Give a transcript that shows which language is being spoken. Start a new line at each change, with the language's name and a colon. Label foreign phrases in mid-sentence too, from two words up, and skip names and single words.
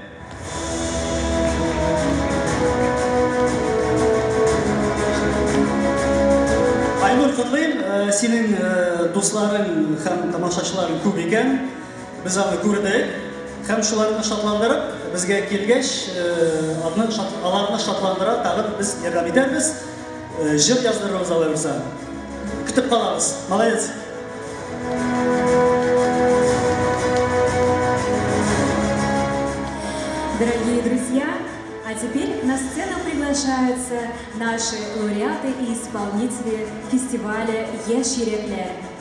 Tatar: Айнур, котлыйм, синең дусларың һәм тамашачыларың күп икән. Без аны күрдек һәм шуларны шатландырып, безгә килгәч, аларны шатландыра тагын без ярдәм итәрбез. Җыр яздырырбыз аларга. Көтеп калабыз.
Russian: Молодец. Дорогие друзья, а теперь на сцену приглашаются наши лауреаты и исполнители фестиваля «Яшьюреклер».